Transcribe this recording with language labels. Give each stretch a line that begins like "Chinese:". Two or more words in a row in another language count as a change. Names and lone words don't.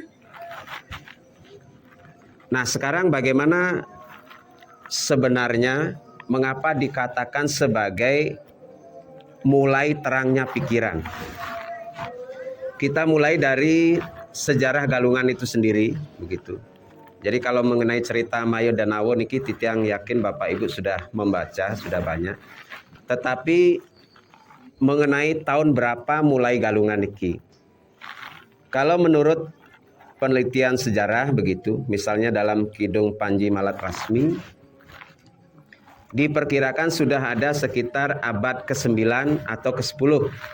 Indonesian: Nah, sekarang bagaimana sebenarnya mengapa dikatakan sebagai mulai terangnya pikiran? Kita mulai dari sejarah Galungan itu sendiri, begitu. Jadi kalau mengenai cerita Mayo dan Awo
Balinese: niki titiang
Indonesian: yakin Bapak Ibu sudah membaca, sudah banyak. Tetapi mengenai tahun berapa mulai Galungan niki? Kalau menurut penelitian sejarah begitu, misalnya dalam Kidung Panji Malat Rasmi, diperkirakan sudah ada sekitar abad ke-9 atau ke-10.